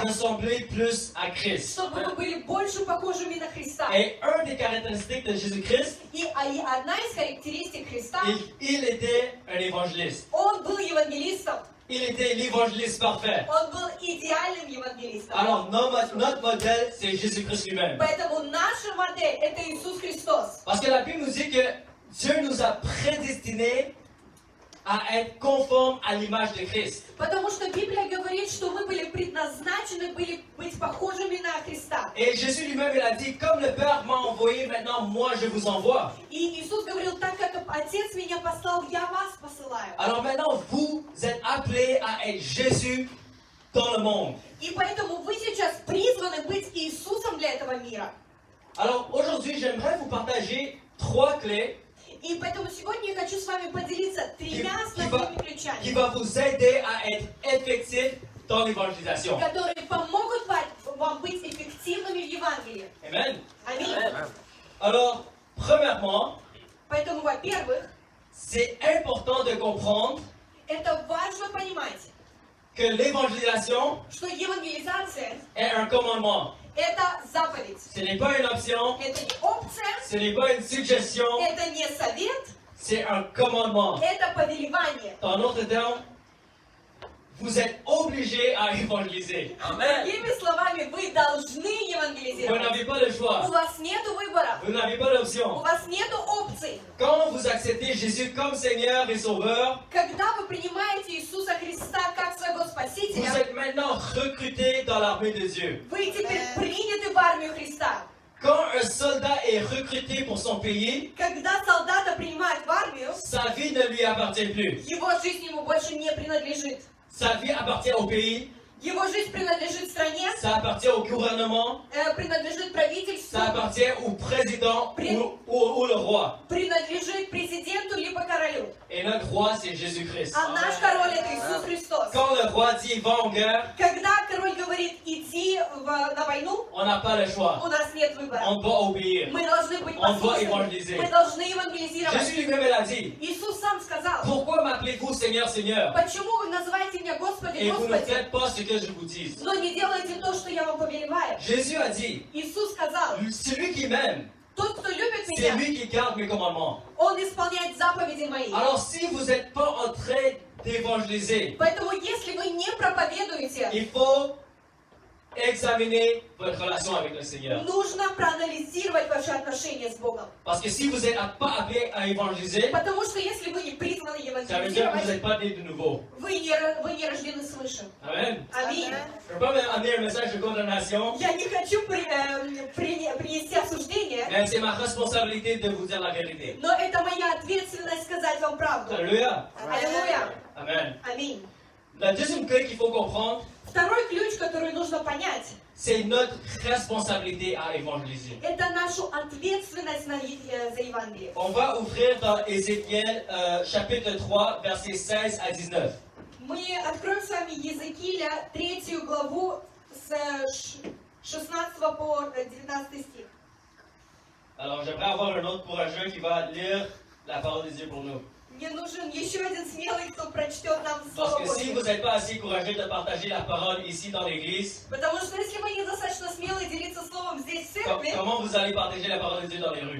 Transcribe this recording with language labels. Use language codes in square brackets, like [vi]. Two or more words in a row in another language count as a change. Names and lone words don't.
[fr] ressembler plus à Christ. [ru] чтобы вы были больше похожими на Христа. [fr] Et une des caractéristiques de Jésus-Christ, [ru] И одна из характеристик Христа, [fr] il était un évangéliste. [ru] он был евангелистом, [fr] Il était l'évangéliste parfait. [ru] он был идеальным евангелистом. [fr] Alors, notre modèle, c'est Jésus-Christ lui-même. [ru] Поэтому наша модель это Иисус Христос. [fr] Parce que la Bible nous dit que Dieu nous a prédestinés à être conformes à l'image de Christ. [ru] Потому что Библия говорит, что мы были предназначены быть похожими на Христа. [fr] Et Jésus lui-même, il a dit, comme le Père m'a envoyé, maintenant moi je vous envoie. [ru] И Иисус говорил, так как Отец меня послал, я вас посылаю. [fr] Alors maintenant, vous êtes appelés à être Jésus dans le monde. [ru] И поэтому вы сейчас призваны быть Иисусом для этого мира. [fr] Alors aujourd'hui, j'aimerais vous partager 3 clés [ru] И поэтому сегодня я хочу с вами поделиться тремя основными [fr] qui [ru] ключами, [fr] va vous aider à être effectif dans l'évangélisation. [ru] которые помогут вам быть эффективными в Евангелии. [fr] Amen. [ru] Аминь. [fr] Alors, premièrement, [ru] Поэтому, во-первых, [fr] c'est important de comprendre [ru] это важно понимать, [fr] que l'évangélisation [ru] что евангелизация [fr] est un commandement. [ru] это заповедь. [fr] Ce n'est pas une option, [ru] Это не опция, [fr] ce n'est pas une suggestion, [ru] это не совет, [fr] c'est un commandement. [ru] это повелевание. [fr] En d'autres termes, vous êtes obligés à évangéliser. [ru] Другими словами, вы должны [fr] Vous [ru] евангелизировать. [fr] n'avez pas le [ru] У [fr] choix. [ru] вас нет выбора, [fr] Vous n'avez pas [ru] у [fr] l'option. [ru] вас нет опций. [fr] Quand vous acceptez Jésus comme Seigneur et Sauveur, [ru] Когда вы принимаете Иисуса Христа как своего [fr] vous [ru] Спасителя, [fr] êtes maintenant recrutés dans l'armée de Dieu. [ru] вы теперь приняты в армию Христа. [fr] Quand un soldat est recruté pour son pays, [ru] Когда солдата принимают в армию, [fr] sa vie ne lui appartient plus. [ru] его жизнь ему больше не принадлежит. [fr] Sa vie appartient au pays, [ru] Его жизнь принадлежит стране, [fr] ça appartient au gouvernement, [ru] принадлежит правительству, [fr] ça appartient au président ou le roi. [ru] принадлежит президенту либо королю. [fr] Et notre roi, c'est Jésus-Christ. [ru] А наш король это Иисус Христос. [fr] Quand le roi dit va en guerre, [ru] Когда король говорит иди на войну, [fr] on n'a pas le choix. [ru] у нас нет выбора. [fr] On doit obéir. [ru] Мы должны быть [fr] On doit [ru] послушными. [fr] évangéliser. [ru] Мы должны евангелизировать. [fr] Jésus lui-même il a dit, [ru] Иисус сам сказал, [fr] pourquoi m'appelez-vous Seigneur, Seigneur, [ru] почему вы называете меня Господи, [fr] et vous ne [ru] Господи, [fr] faites pas ce que je vous dis? [ru] но не делаете то, что я вам повелеваю? [fr] Jésus a dit, [ru] Иисус сказал, [fr] celui qui m'aime, [ru] Тот, кто любит [fr] c'est [ru] меня, [fr] lui qui garde mes commandements. [ru] он исполняет заповеди мои. [fr] Alors si vous n'êtes pas en train d'évangéliser, [ru] Поэтому, если вы не проповедуете, [fr] il faut examiner votre relation avec le Seigneur. [ru] нужно проанализировать ваши отношения с Богом. [fr] Parce que si vous n'êtes pas appelé à évangéliser, [ru] Потому что если вы не призваны [fr] ça veut dire que vous [ru] евангелизировать, [fr] n'êtes pas né de nouveau. [ru] вы не рождены свыше. [fr] Amen. [ru] Аминь. [fr] Je ne veux pas amener un message de condamnation, [ru] Я не хочу принести осуждение, [fr] mais c'est ma responsabilité de vous dire la vérité. [ru] но это моя ответственность сказать вам правду. [fr] Alléluia. [ru] Аллилуйя. [fr] Amen. [ru] Аминь. [fr] La deuxième clé qu'il faut comprendre, [ru] Второй ключ, который нужно понять, [fr] c'est notre responsabilité à évangéliser. [ru] это нашу ответственность за Евангелие. [fr] On va ouvrir dans Ézéchiel chapitre 3, versets 16 à 19. [ru] Мы откроем с вами Езекииля 3 главу с 16 по 19 стих. [fr] Alors j'aimerais avoir un autre courageux qui va lire la parole de Dieu pour nous. [ru] Мне нужен еще один смелый, кто прочтет нам [fr] Parce [ru] Слово [fr] que si [ru] Божье. [fr] vous n'êtes pas assez courageux de partager la parole ici dans l'église, [ru] Потому что если вы недостаточно смелы делиться Словом здесь в церкви, [fr] comment vous allez partager la parole de Dieu dans les rues?